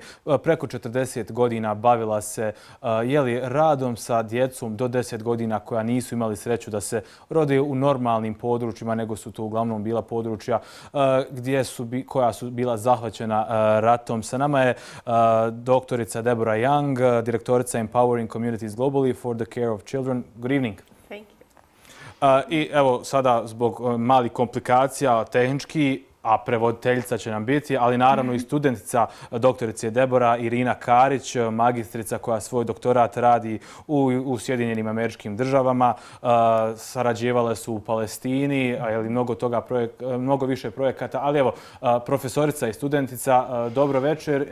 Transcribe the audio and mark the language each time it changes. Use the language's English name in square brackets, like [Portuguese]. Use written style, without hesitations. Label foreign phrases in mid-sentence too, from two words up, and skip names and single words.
[Bosnian] Preko 40 godina bavila se radom sa djecom do 10 godina koja nisu imali sreću da se rode u normalnim područjima, nego su to uglavnom bila područja koja su bila zahvaćena ratom. Sa nama je doktorica Deborah Young, direktorica Empowering Communities Globally for the Care of Children. [English] Good evening. [Bosnian] I evo sada zbog malih komplikacija tehnički, a prevoditeljica će nam biti, ali naravno i studentica doktorice Deborah Irina Karić, magistrica koja svoj doktorat radi u Sjedinjenim Američkim Državama. Sarađivale su u Palestini, mnogo više projekata, ali evo, profesorica i studentica, dobro večer.